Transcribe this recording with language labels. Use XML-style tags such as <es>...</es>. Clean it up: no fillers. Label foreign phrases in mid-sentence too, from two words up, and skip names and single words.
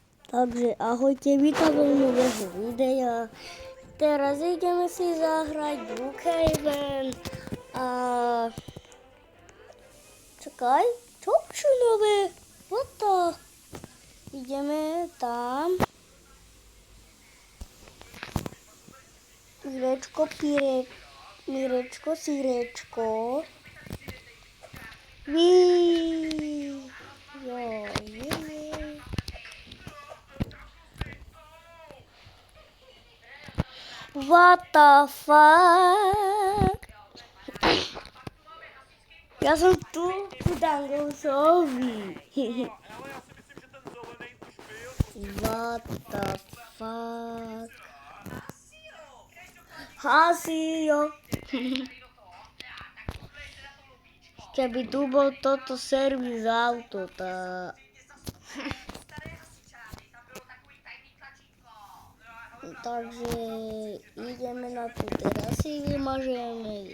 <sk>Takže ahojte, vítam do nového videa. Teraz ideme si zahrať Brookhaven a... Čakaj, čo nové?</sk> <en>What the?</en> <sk>Ideme tam. Mirečko, sírečko.</sk> <en>What the fuck?</en> <sk>Ja som tu u Dangousovi.</sk> <en>What the fuck?</en> <sk>Hasio. Keby tu bol toto servis auto, tá... Takže ideme na tú terasy, vymažeme.</sk>